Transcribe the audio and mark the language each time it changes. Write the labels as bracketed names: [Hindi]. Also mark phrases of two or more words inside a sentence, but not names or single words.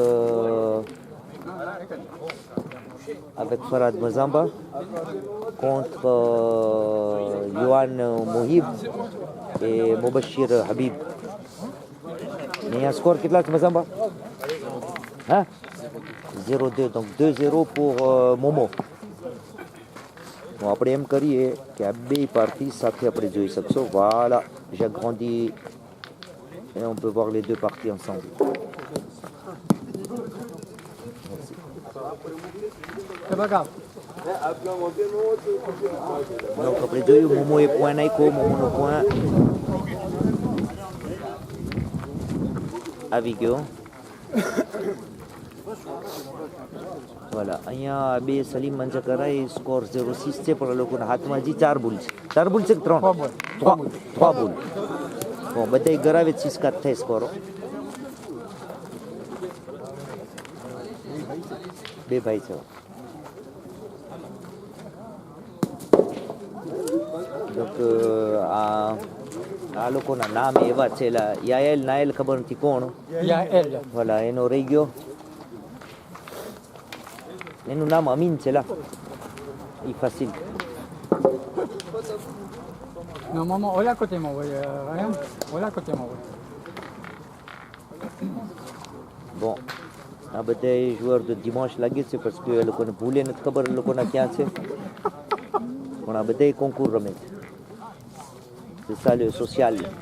[French] avec Farad Mazamba contre Yohan Mohib et Mobashir Habib. Et un score [Gujarati] કેટલા છે [French] Mazamba? Hein? 0-2, donc 2-0 pour Momo. Bon, après [Gujarati] એમ કરીએ કે આ બે પાર્ટી સાથે આપણે જોઈ શકશો. [French] Voilà, j'ai agrandi et on peut voir les deux parties ensemble. Merci. C'est pas grave. [Gujarati] Donc આપણે જોયું મોમોએ પોઈન્ટ નાખ્યો, મોમોનો પોઈન્ટ આવી ગયો. Voilà, અહીંયા બે સલીમ મંજા કરાય, સ્કોર 0-6 છે, પણ લોકોના હાથમાં હજી 4 બુલ છે. 4 બુલ છે કે 3? 3 બુલ. Bon, બધા ગરાવે 6-4 થાય સ્કોરો. બે ભાઈ છે. Donc આ લોકોના નામ એવા છે, યાએલ નાયલ ખબર નથી કોણ. Yael. [French] Voilà, [Gujarati] એનો રહી ગયો. એનું નામ અમીન છે લા. ઈ facile. [French] Non, maman, on l'a à côté, mon Ryan. On l'a à côté, mon Bon, [Gujarati] આ બધા [French] joueur de dimanche [Gujarati] લાગે છે [French] parce que [Gujarati] એ લોકોને ભૂલે નથી ખબર એ લોકોના ક્યાં છે. પણ આ બધા કોન્કુર રમે છે. [French] C'est ça le social.